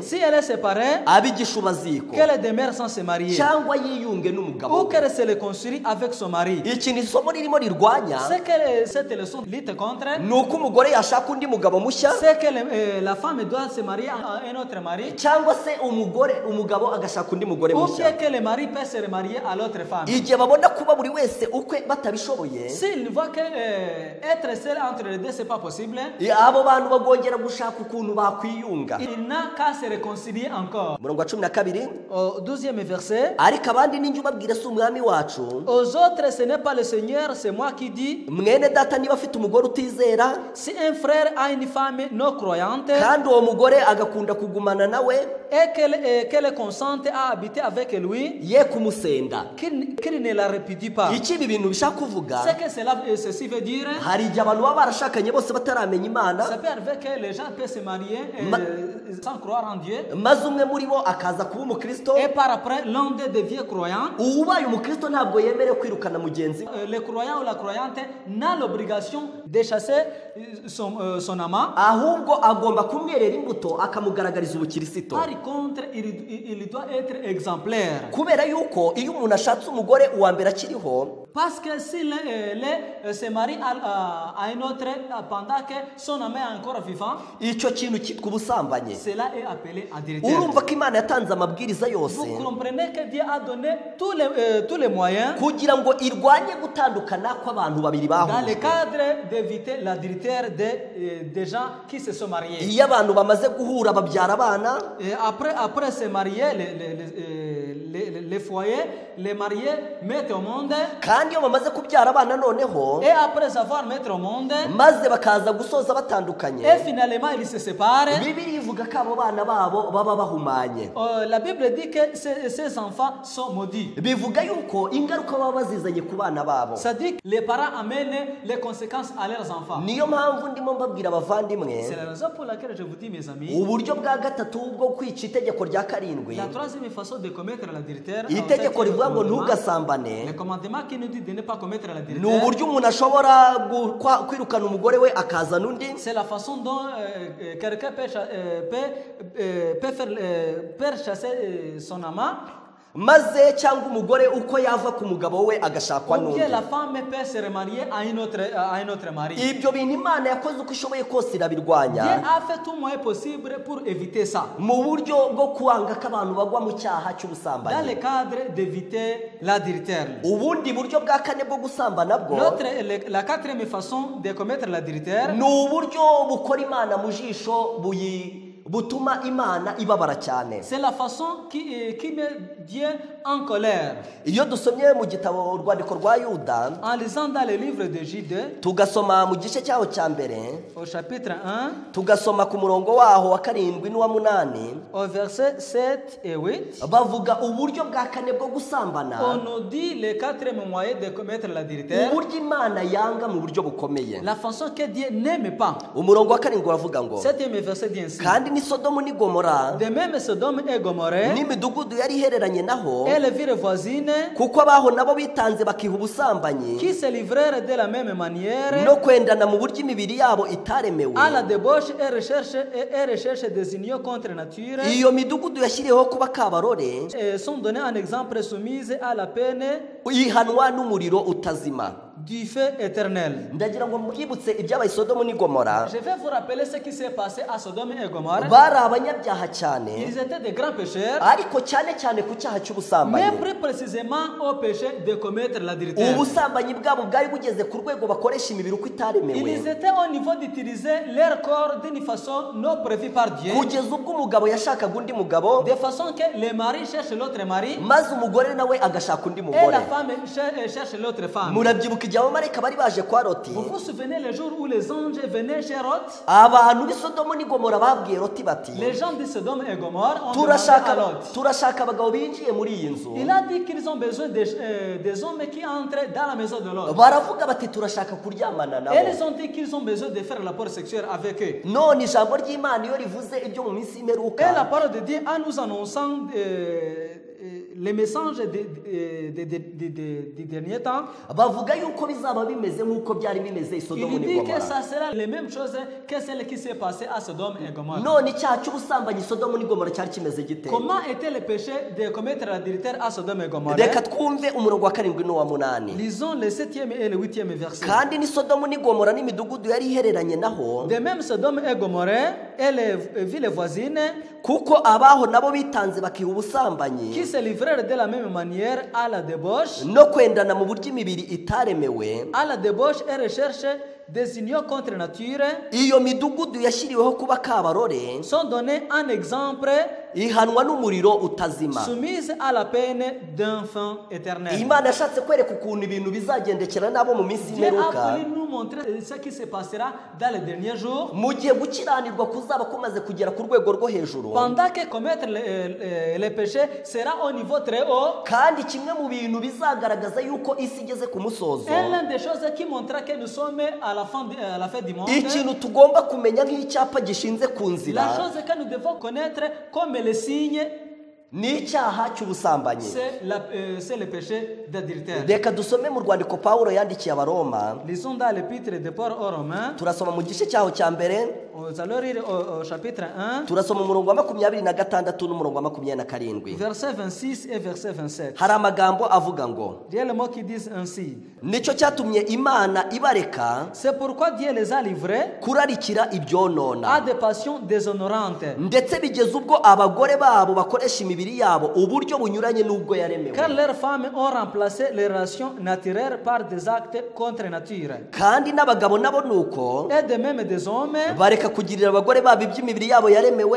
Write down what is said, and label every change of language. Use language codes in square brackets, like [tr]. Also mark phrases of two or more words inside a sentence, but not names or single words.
[fr] Si elle est séparée, [rw] abe igishubaziko [fr] qu'elle demeure sans se marier, [rw] cyangwa yiyunge [fr] ou [rw] n'umugabo we. [fr] qu'elle se réconcilie avec son mari. [rw] Ikintu isomo ririmo rirwanya [fr] Ce que cette leçon lutte contre, [rw] ni uko umugore yashaka undi mugabo mushya, [fr] c'est que la femme doit se marier à un autre mari, [rw] cyangwa se umugabo agashaka undi mugore [fr] ou [rw] mushya. [fr] bien que le mari peut se remarier à l'autre femme. [rw] Igihe babona kuba buri wese ukwe batabishoboye, [fr] S'il voit que être seul entre les deux, c'est pas possible, [rw] abo bantu bagongera gushaka ukuntu bakwiyunga. [fr] il n'a qu'à se réconcilier encore. [rw] Umurongo wa 12, [fr] Au 12e verset, [rw] ariko abandi ninjye ubabwira si umwami wacu, [fr] aux autres, ce n'est pas le Seigneur, c'est moi qui dis. [rw] mwene data niba afite umugore utizera [fr] Si un frère a une femme non croyante [rw] kandi uwo mugore agakunda kugumana nawe, [fr] et qu'elle consente à habiter avec lui, [rw] ye kumusenda. [fr] qu'il ne la répudie pas. [rw] Iki ibi bintu bishaka kuvuga, [fr] Ce que ceci veut dire, [rw] hari igihe abantu baba barashakanye bose bataramenya Imana, [fr] ça peut arriver que les gens peuvent se marier sans croire en Dieu, [rw] maze umwe muri bo akaza kuba umukristo. [fr] et par après, l'un d'eux devient croyant. [rw] Ubaye umukristo ntabwo yemerewe kwirukana mugenzi we, [fr] Le croyant ou la croyante n'a l'obligation de chasser son amant. [rw] ahubwo agomba kumwerera imbuto akamugaragariza ubukirisito. [fr] Par contre, il doit être exemplaire. [rw] Kubera yuko iyo umuntu ashatse umugore uwa mbere akiriho, [fr] Parce que s'il se marie à un autre pendant que son amant est encore vivant, [rw] icyo kintu cyitwa ubusambanyi. [fr] cela est appelé adultère. [rw] Urumva ko Imana yatanze amabwiriza yose [fr] Vous comprenez que Dieu a donné tous les moyens [rw] kugira ngo irwanye gutandukana kw'abantu babiri [fr] dans le [rw] bahujwe. [fr] cadre d'éviter l'adultère des gens qui se sont mariés. [rw] Iyo abantu bamaze guhura babyara abana, [fr] Et après se marier, les foyers, les mariés mettent au monde. [rw] kandi iyo bamaze kubyara abana noneho [fr] Et après avoir mis au monde, [rw] maze bakaza gusoza batandukanye, [fr] et finalement ils se séparent. [rw] Bibiliya ivuga ko abo bana babo baba bahumanye. [fr] La Bible dit que ces enfants sont maudits. [rw] Bivuga yuko ingaruka baba bazizanye ku bana babo. [fr] Ça dit que les parents amènent les conséquences à leurs enfants. [rw] Niyo mpamvu ndimo mbabwira abavandimwe, [fr] C'est la raison pour laquelle je vous dis, mes amis, [rw] uburyo bwa gatatu bwo kwica itegeko rya karindwi, [fr] la troisième façon de commettre l'adultère, [rw] itegeko rivuga ngo [fr] le [rw] ntugasambane, [fr] commandement qui nous dit de ne pas commettre [rw] ni [fr] l'adultère, [rw] uburyo umuntu ashobora kwirukana umugore we akazana undi, [fr] c'est la façon dont quelqu'un peut chasser son amant, [rw] maze cyangwa umugore uko yava ku mugabo we agashakwa [fr] ou [rw] n'undi. [fr] bien la femme peut se remarier à un autre mari. [rw] Ibyo bintu Imana yakoze uko ishoboye kose [fr] Dieu [rw] irabirwanya [fr] a fait tout moyen possible pour éviter ça, [rw] mu buryo bwo kwanga ko abantu bagwa mu cyaha [fr] dans le [rw] cy'ubusambanyi. [fr] cadre d'éviter l'adultère. [rw] Ubundi buryo bwa kane bwo gusambana bwo [fr] La quatrième façon de commettre l'adultère, [rw] ni uburyo bukora Imana mu jisho butuma Imana ibabara cyane. [fr] c'est la façon qui met Dieu en colère. [rw] Iyo dusomye mu gitabo urwandiko rwa Yuda, [fr] En lisant dans le livre de Jude, [rw] tugasoma mu gice cyaho cya mbere, [fr] au chapitre 1, [rw] tugasoma ku murongo waho wa 7 n'uwa 8, [fr] au verset 7 et 8, [rw] bavuga uburyo bwa kane bwo gusambana, [fr] on nous dit le quatrième moyen de commettre l'adultère, [rw] uburyo Imana yanga mu buryo bukomeye. [fr] la façon que Dieu n'aime pas. [rw] Umurongo wa 7 uravuga ngo, [fr] Septième verset dit ainsi. [rw] kandi ni Sodomu ni Gomora [fr] De même, Sodome et Gomorrhe [rw] n'imidugudu yari ihereranye naho, [fr] et les villes voisines [rw] kuko abaho nabo bitanze bakiha ubusambanyi [fr] qui se livrèrent de la même manière [rw] no kwendana mu buryo imibiri yabo itaremewe. [fr] à la débauche et recherche des unions contre nature, [rw] Iyo midugudu yashyiriweho kuba kabarore, [fr] et sont donnés un exemple soumise à la peine [rw] ihanwa n'umuriro utazima. [fr] du feu éternel. [rw] ndagira ngo mwibutse ibyabaye Sodomu n'i Gomora. [fr] Je vais vous rappeler ce qui s'est passé à Sodome et Gomorrhe. [rw] bari abanyabyaha cyane, [fr] Ils étaient des grands pécheurs, [rw] ariko cyane cyane ku cyaha [fr] mais [rw] cy'ubusambanyi. [fr] plus précisément au péché de commettre l'adultère. [rw] ubusambanyi bwabo bwari bugeze ku rwego bakoresha imibiri uko itaremewe, [fr] Ils étaient au niveau d'utiliser leur corps d'une façon non prévue par Dieu, [rw] kugeza ubwo umugabo yashakaga undi mugabo, [fr] de façon que le mari cherche l'autre mari [rw] maze umugore nawe agashaka undi [fr] et [rw] mugore. [fr] la femme cherche l'autre femme. [rw] murabyibuka igihe abamarayika bari baje kwa Loti, [fr] Vous vous souvenez le jour où les anges venaient chez Lot? [rw] abantu b'i Sodomu n'i Gomora babwiye Loti bati, [fr] Les gens de Sodome et Gomorrhe ont demandé à Lot. [rw] turashaka abagabo binjiye muri iyi nzu. [fr] Il a dit qu'ils ont besoin des hommes qui entrent dans la maison de Lot. [rw] baravuga bati turashaka kuryamana nabo. [fr] Et ils ont dit qu'ils ont besoin de faire la rapport sexuel avec eux. [rw] none ijambo ry'Imana iyo rivuze ibyo mu minsi [fr] Et la [rw] y'imperuka, [fr] parole de Dieu en nous annonçant les messages des derniers temps, [rw] bavuga yuko bizaba bimeze nk'uko byari bimeze i Sodomu [fr] il [rw] n'i [fr] dit que [rw] Gomora. [fr] ça sera les mêmes choses que celles qui s'est passé à Sodome et Gomorrhe. [rw] none icyaha cy'ubusambanyi Sodomu n'i Gomora cyari kimeze gite? [fr] Comment était le péché de commettre l'adultère à Sodome et Gomorrhe? [rw] reka twumve umurongo wa karindwi n'uwa munani. [fr] Lisons le 7e et le 8e verset. [rw] kandi ni Sodomu n'i Gomora n'imidugudu yari ihereranye naho, [fr] De même, Sodome et Gomorrhe et les villes voisines [rw] kuko abaho nabo bitanze bakiha ubusambanyi [fr] qui se livrèrent de la même manière à la débauche [rw] no kwendana mu buryo imibiri itaremewe. [fr] et recherche des unions contre nature, [rw] iyo midugudu yashyiriweho kuba kabarore, [fr] sont donnés en exemple [rw] ihanwa n'umuriro utazima. [fr] soumises à la peine d'un feu éternel. [rw] Imana yashatse kwereka ukuntu ibintu bizagendekera nabo mu minsi [fr] Dieu a [rw] y'imperuka, [fr] voulu nous montrer ce qui se passera dans les derniers jours, [rw] mu gihe gukiranirwa kuzaba kumaze kugera ku rwego rwo hejuru. [fr] pendant que commettre les péchés sera au niveau très haut. [rw] kandi kimwe mu bintu bizagaragaza yuko isi igeze ku musozo, [fr] Et l'une des choses qui montrera que nous sommes à la fin du monde, [rw] ikintu tugomba kumenya nk'icyapa gishinze ku [fr] la [rw] nzira, [fr] chose que nous devons connaître comme le signe, [rw] ni icyaha cy'ubusambanyi. [fr] c'est le péché d'adultère. [rw] reka dusome mu rwandiko Pawulo yandikiye Abaroma, [fr] Lisons dans l'épître de Paul aux Romains. [rw] turasoma mu gice cyaho cya mbere, [fr] Nous allons lire au chapitre 1, [rw] turasoma umurongo wa 26 n'umurongo wa 27. [fr] verset 26 et verset 27. [rw] hari amagambo avuga ngo, [fr] Il y a les mots qui disent ainsi. [rw] nicyo cyatumye Imana ibareka [fr] C'est pourquoi Dieu les a livrés [rw] kurarikira [fr] à [rw] ibyonona, [fr] des passions déshonorantes, [rw] ndetse bigeze ubwo abagore babo bakoresha imibiri yabo uburyo bunyuranye n'ubwo yaremewe, [fr] car leurs femmes ont remplacé les relations naturelles par des actes contre nature. [rw] kandi n'abagabo nabo nuko [fr] Et de même des hommes, [rw] bareka kugirira abagore babo iby'imibiri yabo yaremewe,